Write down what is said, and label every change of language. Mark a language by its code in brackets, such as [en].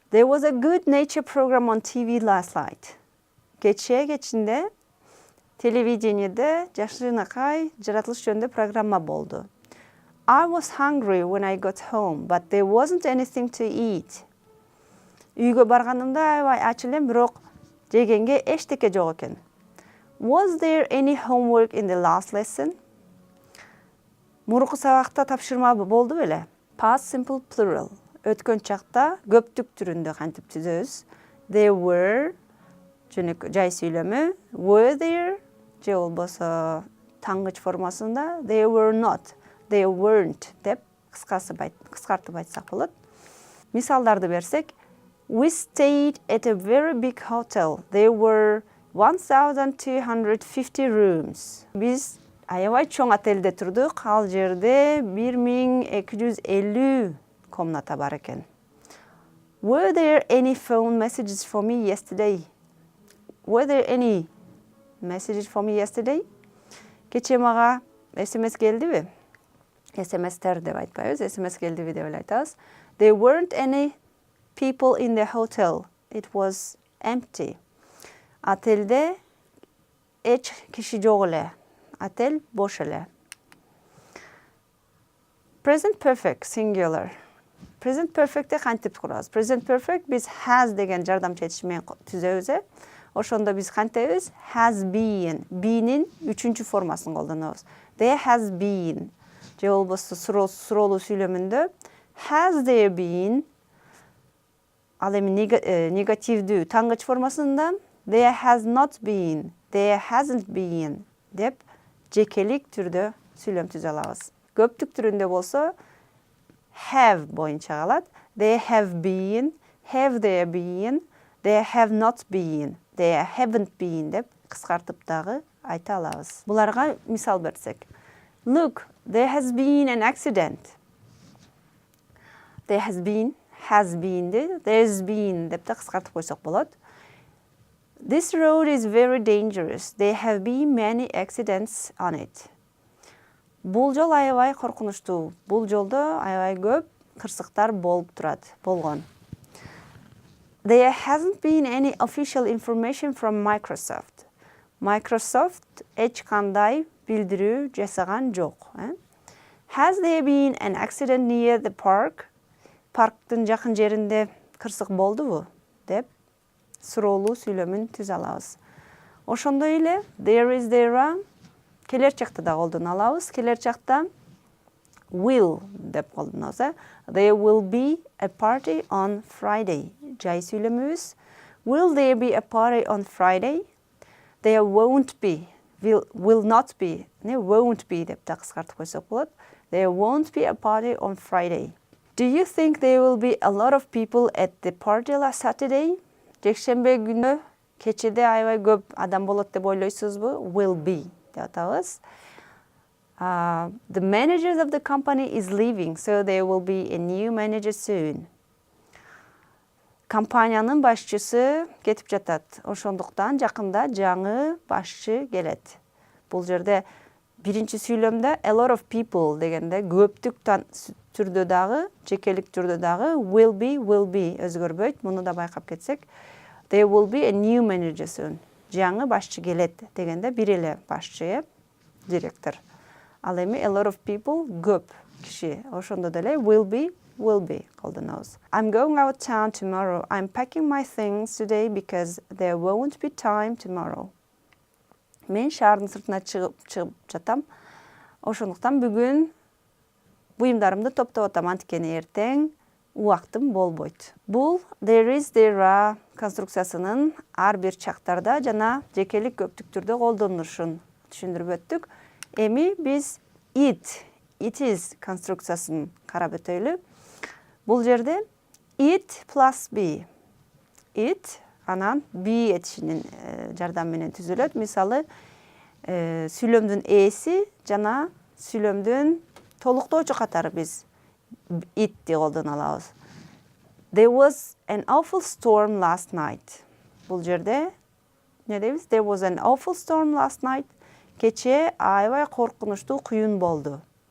[en] There was a good nature program on TV last night. [ky] Кечинде телевидениеде жакшынакай жаратылыш жөнүндө программа болду. [en] I was hungry when I got home, but there wasn't anything to eat. [ky] Үйгө барганымда аябай ач элем, бирок жегенге эчтеке жок экен. [en] Was there any homework in the last lesson? [ky] Мурунку сабакта тапшырма болду беле? [en] Past simple plural. [ky] Өткөн чакта көптүк түрүндө кантип түзөбүз? [en] There were [ky] жай сүйлөмү [en] were there [ky] же болбосо таңгыч формасында [en] they were not, they weren't [ky] деп кыскартып айтсак болот. Мисалдарды берсек, [en] we stayed at a very big hotel. There were 1250 rooms. [ky] Биз аябай чоң отелде турдук. Ал жерде 1250 комната бар экен. [en] Were there any phone messages for me yesterday? Were there any messages for me yesterday? [ky] Кече мага SMS келдиби? SMS-тер деп айтпайбыз, SMS келдиби деп айтабыз. [en] There weren't any people in the hotel. It was empty. [ky] Отелде эч киши жок эле. Отель бош эле. [en] Present perfect singular. [ky] Present perfect'te кантип курабыз? Present perfect биз has деген жардамчы этиш менен түзөбүз. Ошондо биз кантебиз? [en] Has been. [ky] Be'нин 3-чү формасын колдонобуз. [en] There has been. [ky] Же болбосо суроолуу сүйлөмүндө [en] has there been. [ky] Ал эми негативдүү таңгыч формасында [en] there has not been, there hasn't been [ky] деп жекелик түрдө сүйлөм түзө алабыз. Көптүк түрүндө болсо have боюнча калат. [en] There have been, have there been, there have not been, there haven't been [ky] деп кыскартып дагы айта алабыз. Буларга мисал берсек. [en] Look, there has been an accident. There has been, has been, there's been [ky] деп да кыскартып койсок болот. [en] This road is very dangerous. There have been many accidents on it. [ky] Бул жол аябай коркунучтуу. Бул жолдо аябай көп кырсыктар болуп турат, болгон. [en] There hasn't been any official information from Microsoft. [ky] Microsoft эч кандай билдирүү жасаган жок. [en] Has there been an accident near the park? [ky] Парктын жакын жеринде кырсык болдубу? Деп суроолуу сүйлөмүн түзө алабыз. Ошондой эле [en] there is, there are [ky] келер чакта да колдоно алабыз. Келер чакта will деп колдонобуз. [en] There will be a party on Friday. [ky] Жай сүйлөмүбүз. [en] Will there be a party on Friday? There won't be. Will not be. [ky] Не [en] won't be [ky] деп да кыскартып койсок болот. [en] There won't be a party on Friday. Do you think there will be a lot of people at the party last Saturday? [ky] Жекшембе күнү кечеде аябай көп адам болот деп ойлойсузбу? [en] Will be [ky] деп атабыз. [en] The manager of the company is leaving, so there will be a new manager soon. [ky] Компаниянын башчысы кетип жатат. Ошондуктан жакында жаңы башчы келет. Бул жерде биринчи сүйлөмдө [en] a lot of people [ky] дегенде көптүк түрдө дагы, жекелик түрдө дагы will be өзгөрбөйт. Муну да байкап кетсек, [en] there will be a new manager soon. [ky] Жаңы башчы келет дегенде бир эле башчы, директор. Ал эми [en] a lot of people [ky] көп киши. Ошондо деле will be колдонобуз. [en] I'm going out of town tomorrow. I'm packing my things today because there won't be time tomorrow. [ky] Мен шаардын сыртына чыгып жатам. Ошондуктан бүгүн буюмдарымды топтоп атам, анткени эртең убактым болбойт. Бул there is, there are конструкциясынын ар бир чактарда жана жекелик көптүктүрдө колдонулушун түшүндүрүп өттүк. Эми биз it is конструкциясын карап өтөйлү. Бул жерде [en] it plus be. [ky] It анан be этишинин жардамы менен түзүлөт. Мисалы, сүйлөмдүн ээси жана сүйлөмдүн толуктоочу катары биз it'ти колдоно алабыз. [en] There was an awful storm last night. [ky] Бул жерде не дейбиз? [en] There was an awful storm last night. [ky] Кечээ аябай коркунучтуу күйүн болду.